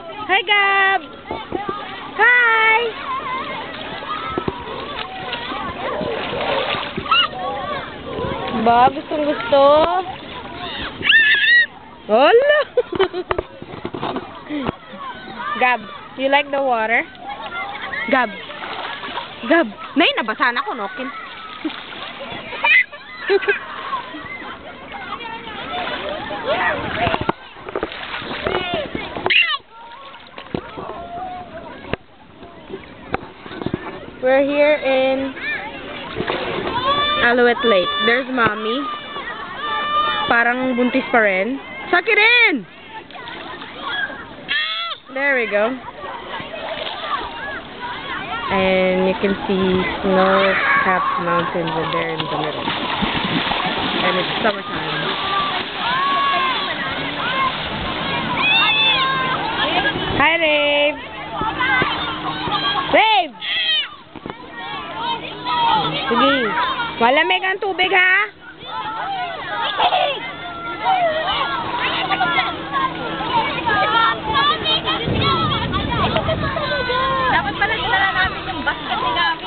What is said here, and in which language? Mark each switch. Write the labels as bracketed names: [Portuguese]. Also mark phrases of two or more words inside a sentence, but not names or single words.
[Filipino] Hi, Gab! Hi! Ba, gustong gusto? Hola! Gab, [English] you like the water? [Filipino] Gab! Gab! Nay, nabasa na ko, Nokin. [English] We're here in Alouette Lake. There's Mommy. [Filipino] Parang buntis pa rin. Sakirin! [English] There we go. And you can see snow-capped mountains in there in the middle. And it's summertime. Hi, Rave! [Filipino] Rave! Sige. Malamig ang tubig, ha? Dapat pala dinala namin yung basket ni Gabi.